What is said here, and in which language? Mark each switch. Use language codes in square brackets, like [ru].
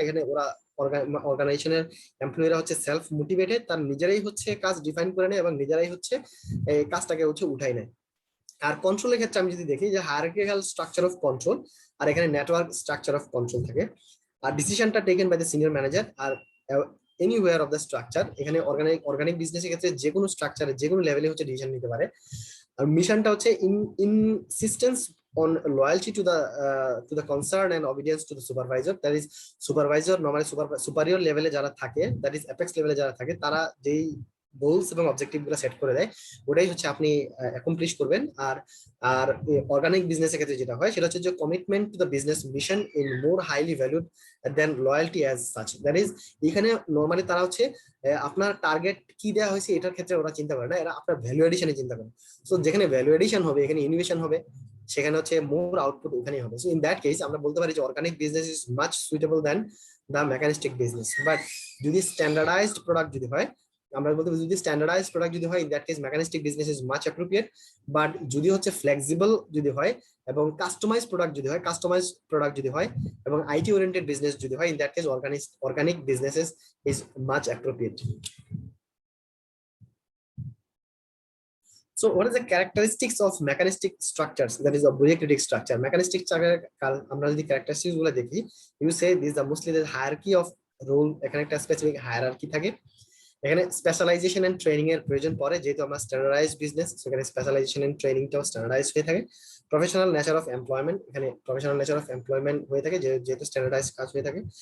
[bn] এখানে ওরা অর্গানাইজেশনের এমপ্লয়িরা হচ্ছে সেলফ মোটিভেটেড, তার নিজেরাই হচ্ছে কাজ ডিফাইন করে নেয় এবং নিজেরাই হচ্ছে এই কাজটাকে হচ্ছে উঠাই নেয়। আর কন্ট্রোলের ক্ষেত্রে আমি যদি দেখি যে হায়ারার্কিক্যাল স্ট্রাকচার অফ কন্ট্রোল, আর এখানে নেটওয়ার্ক স্ট্রাকচার অফ কন্ট্রোল থাকে। আর ডিসিশনটা taken by the senior manager আর anywhere of the structure. এখানে অর্গানিক বিজনেসের ক্ষেত্রে যে কোনো স্ট্রাকচারে যে কোনো লেভেলে হচ্ছে ডিসিশন নিতে পারে। আর মিশনটা হচ্ছে [en] Insistence on loyalty to the concern and obedience to the supervisor. That is supervisor, normally superior level [bn] যারা থাকে, [en] that is apex level [bn] যারা থাকে, তারা যেই গোলস এবং অবজেক্টিভ গুলো সেট করে দেয় ওটাই হচ্ছে আপনি অ্যাকমপ্লিশ করবেন। আর অর্গানিক বিজনেসের ক্ষেত্রে যেটা হয় সেটা হচ্ছে যে commitment to the business mission in more highly valued then loyalty as such. That is এখানে নর্মালি তারা হচ্ছে আপনার টার্গেট কি দেওয়া হয়েছে এটার ক্ষেত্রে ওরা চিন্তা করে না, এরা আপনার ভ্যালু এডিশনে চিন্তা করে। সো যেখানে ভ্যালু এডিশন হবে এখানে ইনোভেশন হবে, সেখানে হচ্ছে মোর আউটপুট ওখানেই হবে। সো ইন দ্যাট কেস আমরা বলতে পারি যে organic business is much suitable than the মেকানিস্টিক business. But যদি স্ট্যান্ডার্ডাইজড প্রোডাক্ট যদি হয়, আমরা বলতে পারি যদি স্ট্যান্ডার্ডাইজড প্রোডাক্ট যদি হয়, in that case মেকানিস্টিক business is much appropriate. But যদি হচ্ছে ফ্লেক্সিবল যদি হয় এবং কাস্টমাইজ প্রোডাক্ট যদি হয় এবং আইটি ওরিয়েন্টেড বিজনেস যদি হয়, in that case organic businesses is much appropriate. [en] So what is the characteristics of mechanistic structures, that is a bureaucratic structure? [bn] Mechanistic structure আমরা যদি characteristics গুলো দেখি, [en] you say these are mostly the hierarchy of role, [bn] এখানে একটা specific hierarchy থাকে, এখানে specialisation and training এর প্রয়োজন পড়ে, যেহেতু আমরা স্ট্যান্ডার্ডাইজড বিজনেস, সেখানে স্পেশালাইজেশন এন্ড ট্রেনিংটাও স্ট্যান্ডার্ডাইজড হয়ে থাকে। প্রফেশনাল নেচার অফ এমপ্লয়মেন্ট, এখানে প্রফেশনাল নেচার অফ এমপ্লয়মেন্ট হয়ে থাকে যেহেতু স্ট্যান্ডার্ডাইজড কাজ হয়ে থাকে।